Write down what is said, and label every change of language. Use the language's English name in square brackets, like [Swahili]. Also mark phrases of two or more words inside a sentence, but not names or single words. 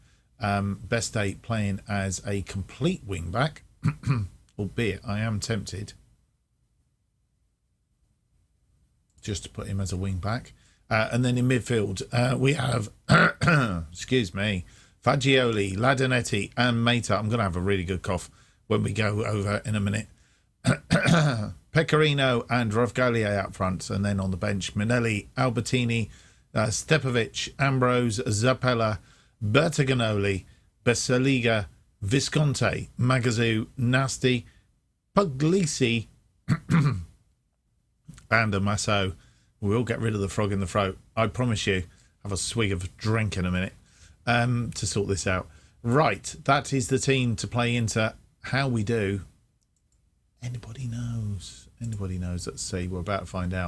[English] Beste playing as a complete wing back, albeit I am tempted just to put him as a wing back. And then in midfield, we have, excuse me, Fagioli, Ladanetti and Mata. I'm going to have a really good cough when we go over in a minute. Pecorino and Rovgalia out front, and then on the bench, Minelli, Albertini, Stepovic, Ambrose, Zappella, Bertagnoli, Besaliga, Visconti, Magazoo, Nasty, Puglisi, and Amasso. We'll get rid of the frog in the throat. I promise you. Have a swig of drink in a minute to sort this out. Right, that is the team to play into. How we do, anybody knows. Anybody knows. Let's see. We're about to find out.